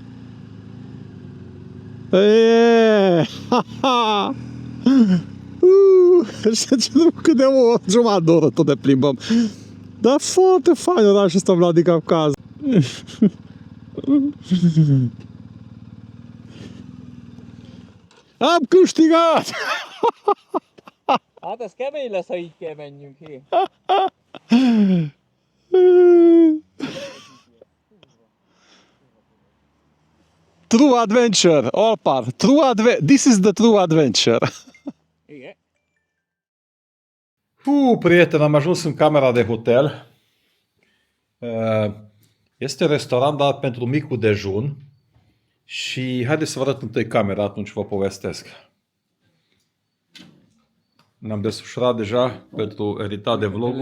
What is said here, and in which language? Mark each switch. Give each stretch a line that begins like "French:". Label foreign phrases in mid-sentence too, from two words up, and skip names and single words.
Romanian: Cât de o jumătate de oră tot ne plimbăm. Dar foarte fain orașul ăsta Vladikavkaz. Am câștigat!
Hungarian: Hát ez kemény lesz, ha így kell menjünk ki.
English: True adventure, all part. This is the true adventure.
Hungarian: Igen.
Romanian: Prieten, am ajuns în camera de hotel. Este restaurant, dar pentru micul dejun. Și haideți să vă arăt întâi camera, atunci vă povestesc. Ne-am desfășurat deja pentru editat de vloguri.